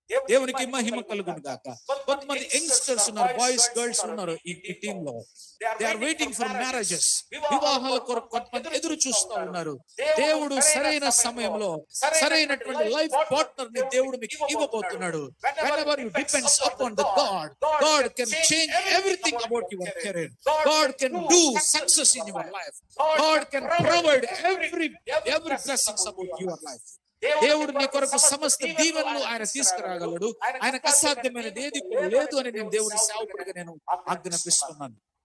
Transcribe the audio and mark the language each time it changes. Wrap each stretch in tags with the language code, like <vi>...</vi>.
<te>దేవునికి మహిమ కలుగును గాక. కొంతమంది యంగ్స్టర్స్ ఉన్నారు, బాయ్స్ గర్ల్స్ ఉన్నారు ఈ టీమ్ లో.</te> <en>They are waiting for marriages.</en> <te>వివాహాల కొరకు కొంతమంది ఎదురు చూస్తూ ఉన్నారు. దేవుడు సరైన సమయంలో సరైనటువంటి లైఫ్ పార్ట్నర్ ని దేవుడు మీకు ఇవ్వబోతున్నాడు.</te> <en>whenever you depends upon the God can change everything about your career. God can do success in your life. God can provide every blessings about your life.</en> <te>దేవుడు నీ కొరకు సమస్త దీవెనలు ఆయన తీసుకురాగలడు. ఆయనకు అసాధ్యమైనది ఏది లేదు అని నేను దేవుని సేవకుడిగా నేను ఆజ్ఞాపిస్తున్నాను.</te>